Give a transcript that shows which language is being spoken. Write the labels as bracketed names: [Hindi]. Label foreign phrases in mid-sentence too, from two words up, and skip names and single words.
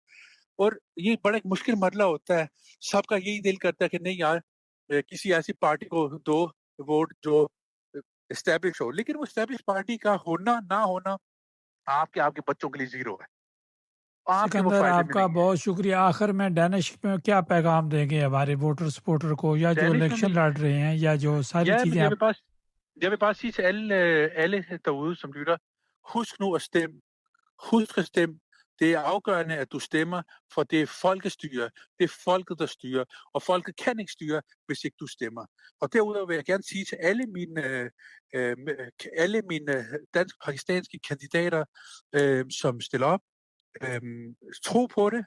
[Urdu] اور یہ بڑا ایک مشکل مرحلہ ہوتا ہے, سب کا یہی دل کرتا ہے کہ نہیں یار کسی ایسی پارٹی کو دو ووٹ جو اسٹیبلش ہو, لیکن وہ [English] establish party [Urdu] کا ہونا نہ ہونا آپ کے بچوں کے لیے زیرو ہے, آپ کے وہ سکندر فائدے آپ میں کا نہیں ہے. بہت شکریہ. آخر میں ڈینش میں کیا پیغام دیں گے ہمارے [English] voter supporter [Urdu] کو, یا جو ڈینش میں الیکشن لڑ رہے ہیں, یا جو ساری [Danish] ja, men [Urdu] چیزیں آپ؟ [Danish] jeg vil bare sige til alle derude, som lytter, husk nu at stemme. Husk at stemme. Det er afgørende, at du stemmer, for det er folkestyre. Det er folket, der styrer. Og folket kan ikke styre, hvis ikke du stemmer. Og derudover vil jeg gerne sige til alle mine dansk-pakistanske kandidater, som stiller op, tro på det.